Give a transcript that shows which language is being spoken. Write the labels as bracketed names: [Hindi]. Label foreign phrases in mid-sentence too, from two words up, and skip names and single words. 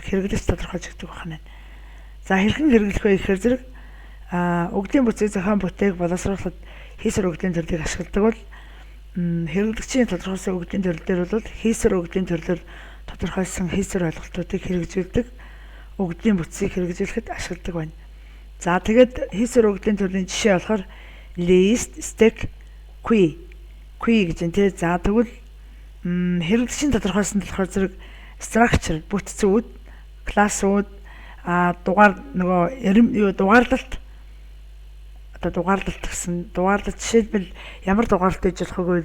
[Mongolian] Хэрэглэгч тодорхойлж өгдөг байна. За хэрхэн хэрэглэх вэ гэхээр зэрэг өгдлийн бүтцийг зохион бүтээх боловсруулахад хийсвэр өгдлийн төрлийг ашигладаг бол хэрэглэгчийн тодорхойлсон өгдлийн төрөл дээр бол хийсвэр өгдлийн төрлөөр тодорхойлсон хийсвэр ойлголтуудыг хэрэгжүүлдэг өгдлийн бүтцийг хэрэгжүүлэхэд ашигладаг байна. За тэгээд хийсвэр өгөгдлийн төрлийн жишээ болохоор [English] list, stack, queue [Mongolian] гэж энэ тий. За тэгвэл хэрэглэгчийн тодорхойлсон болохоор зэрэг structure бүтцүүд, классууд, дугаар нөгөө дугаарлалт гэсэн дугаарлалт жишээлбэл ямар дугаарлалт гэж болох вэ?